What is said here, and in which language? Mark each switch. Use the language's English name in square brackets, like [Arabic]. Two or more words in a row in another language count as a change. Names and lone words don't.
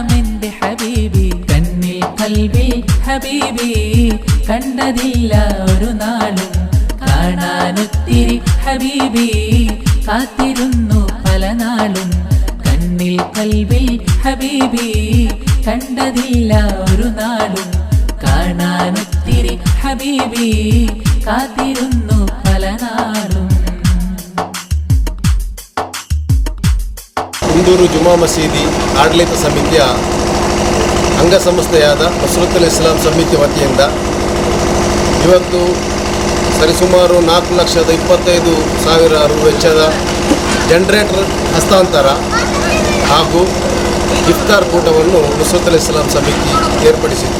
[Malayalam] എന്റെ ഹബീബി കണ്ണിൽ കൽബിൽ ഹബീബി കണ്ടതില്ല ഒരു നാളും കാണാനൊത്തിരി ഹബീബി കാത്തിരുന്നു പല നാളും കണ്ണിൽ കൽബിൽ ഹബീബി കണ്ടതില്ല ഒരു നാളും കാണാനൊത്തിരി ഹബീബി കാത്തിരുന്നു പല നാളും. [Kannada] ಇಂದೂರು ಜುಮಾ ಮಸೀದಿ ಆಡಳಿತ ಸಮಿತಿಯ ಅಂಗಸಂಸ್ಥೆಯಾದ ನಸ್ರತುಲ್ ಇಸ್ಲಾಂ ಸಮಿತಿ ವತಿಯಿಂದ ಇವತ್ತು ಸರಿಸುಮಾರು 4,25,000 ರು ವೆಚ್ಚದ ಜನರೇಟರ್ ಹಸ್ತಾಂತರ ಹಾಗೂ ಇಫ್ತಾರ್ ಕೂಟವನ್ನು ನಸ್ರತುಲ್ ಇಸ್ಲಾಂ ಸಮಿತಿ ಏರ್ಪಡಿಸಿತ್ತು.